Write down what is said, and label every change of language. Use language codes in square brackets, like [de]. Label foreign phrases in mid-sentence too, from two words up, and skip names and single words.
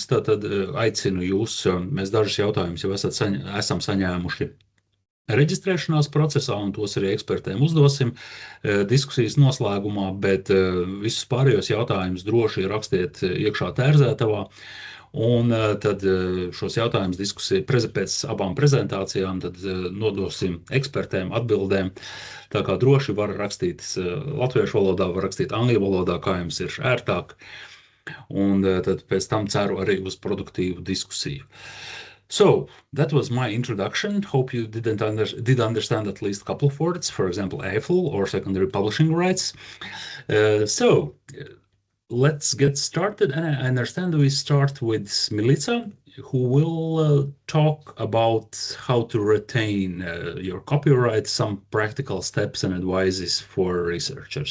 [lv] Tātad aicinu jūs, mēs dažus jautājumus jau esam saņēmuši reģistrēšanās procesā, un tos arī ekspertiem uzdosim diskusijas noslēgumā, bet visus pārējos jautājumus droši rakstiet iekšā tērzētavā, un tad šos jautājumus diskusiju pēc abām prezentācijām tad nodosim ekspertiem atbildēm. Tā kā droši var rakstīt latviešu valodā, var rakstīt angļu valodā, kā jums ir ērtāk, un tad pēc tam ceru arī uz produktīvu diskusiju. [en] So that was my introduction. Hope you did understand at least a couple of words, for example, EIFL or secondary publishing rights. So let's get started. And I understand we start with Milica, who will talk about how to retain your copyright, some practical steps and advices for researchers.